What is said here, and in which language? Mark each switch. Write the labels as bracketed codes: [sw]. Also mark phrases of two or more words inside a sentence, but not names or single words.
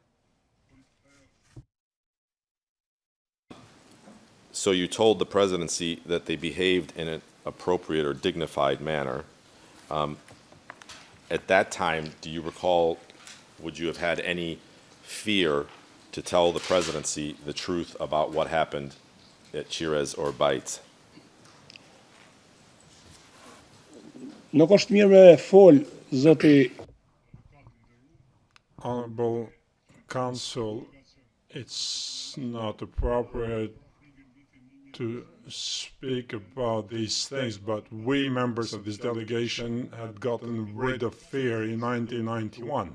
[en] So you told the presidency that they behaved in an appropriate or dignified manner. At that time, do you recall, would you have had any fear to tell the presidency the truth about what happened at Chires or Bait? [sq] Nuk është mirë me fol, zoti. [en] Honorable Council, it's not appropriate to speak about these things, but we members of this delegation had gotten rid of fear in 1991.